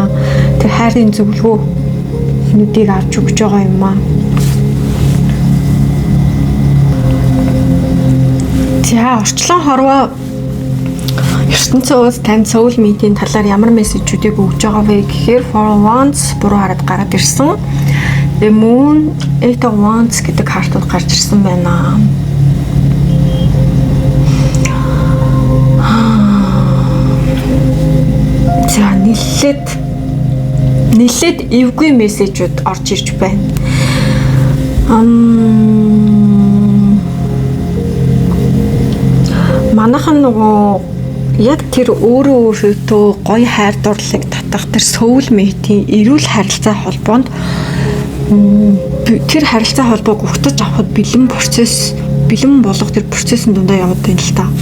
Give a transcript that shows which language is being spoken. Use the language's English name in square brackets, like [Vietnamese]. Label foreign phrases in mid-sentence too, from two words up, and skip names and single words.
[Mongolian] Тэр хайрын зөвлөгөөнүүдийг авч өгч байгаа юм аа. За орчлон хорвоо ертөнцийн улс танд soulmate-ийн талаар ямар мессежүүдийг өгж байгаа вэ гэхээр [English] for once [Mongolian] буруу хараад гараад ирсэн. [English] The moon, eight of wands [Mongolian] гэдэг картууд гарч ирсэн байна. За нэлээд эвгүй мессежүүд орж ирж байна. Манайхан нөгөө яг тэр өөртөө гоё хайр дурлалыг татах тэр soulmate-ийн эрүүл харилцаа холбоонд тэр харилцаа холбоог өгтөж авахд бэлэн болох тэр процессын дундаа яваад байна л та.